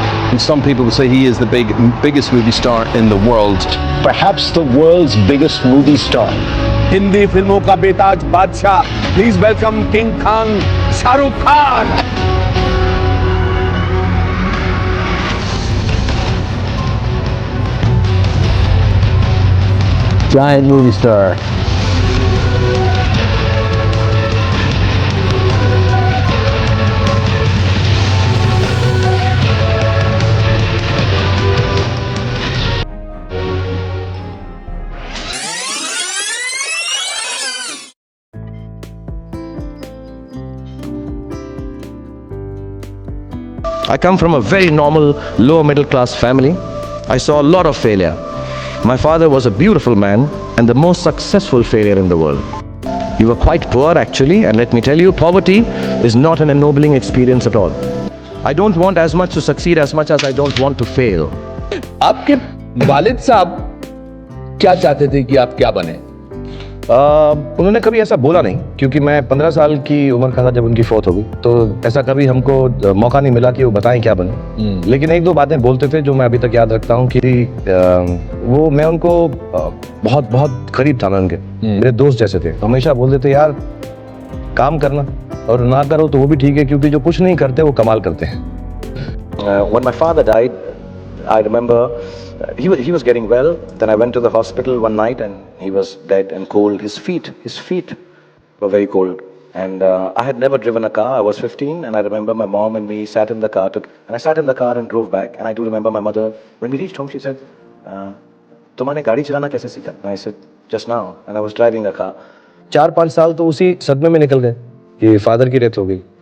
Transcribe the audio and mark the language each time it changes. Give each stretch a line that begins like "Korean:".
English: And some people say he is the biggest movie star in the world. Perhaps the world's biggest movie star.
Hindi: Hindi फिल्मों का बेताज बादशाह,
English: please welcome
Hindi: king Khan Shahrukh Khan.
English: Giant movie star. I come from a very normal, lower middle class family. I saw a lot of failure. My father was a beautiful man and the most successful failure in the world. We were quite poor actually, and let me tell you, poverty is not an ennobling experience at all. I don't want as much to succeed as much as I don't want to fail.
Hindi: आपके वालिद साहब क्या चाहते थे कि आप क्या बने? उन्होंने कभी ऐसा बोला नहीं, क्योंकि मैं 15 साल की उम्र का था जब उनकी फौत हो गई, तो ऐसा कभी हमको मौका नहीं मिला कि वो बताएं क्या बने। लेकिन एक दो बातें बोलते थे जो मैं अभी तक याद रखता हूँ कि वो, मैं उनको बहुत बहुत करीब था, मैं उनके मेरे दोस्त जैसे थे। हमेशा बोलते थे यार काम करना, और ना करो तो वो भी ठीक है, क्योंकि जो कुछ नहीं करते वो कमाल करते हैं।
English: When my father died, I remember he was getting well. Then I went to the hospital one night and he was dead and cold. His feet were very cold. And I had never driven a car. I was 15 and I remember my mom and me sat in the car. And I sat in the car and drove back. And I do remember my mother, when we reached home, she said,
Hindi: "तुमने गाड़ी चलाना कैसे सीखा?"
English: And I said, "Just now." And I was driving a car.
Hindi: 4-5 साल तो उसी सदमे में निकल गए कि फादर की डेथ हो गई।